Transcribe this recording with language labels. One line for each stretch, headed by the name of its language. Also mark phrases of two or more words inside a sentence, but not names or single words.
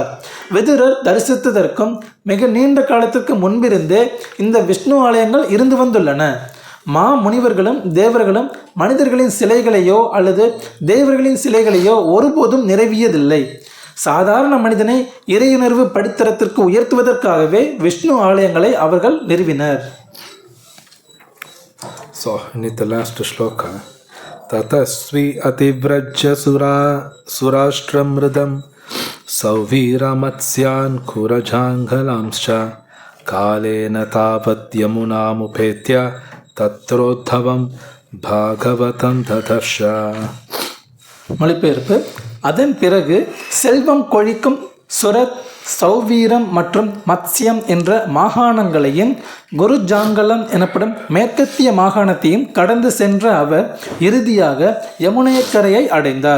Tamil: விதுரர் தரிசித்ததற்கும் மிக நீண்ட காலத்திற்கு முன்பிருந்தே இந்த விஷ்ணு ஆலயங்கள் இருந்து வந்துள்ளன. முனிவர்களும் தேவர்களும் மனிதர்களின் சிலைகளையோ அல்லது தேவர்களின் சிலைகளையோ ஒருபோதும் நிறுவியதில்லை. சாதாரண மனிதனை இறையுணர்வு படித்தரத்திற்கு உயர்த்துவதற்காகவே விஷ்ணு ஆலயங்களை அவர்கள் நிறுவினர்.
English: So, in the last shloka,
Sanskrit: ततस्त्व अतिव्रज्य सुराष्ट्रमृद्धं सौवीरमत्स्यान् कुरुजाङ्गलांश्च कालेन तावत् यमुनामुपेत्य तत्रोद्धवं भागवतं ददर्श.
Tamil: மொழிபெயர்ப்பு: அதன் பிறகு செல்வம் கொழிக்கும் சுரத், சௌவீரம் மற்றும் மத்ஸ்யம் என்ற மாகாணங்களையும் குருஜாங்கலம் எனப்படும் மேற்கத்திய மாகாணத்தையும் கடந்து சென்ற அவர் இறுதியாக யமுனைக்கரையை அடைந்தார்.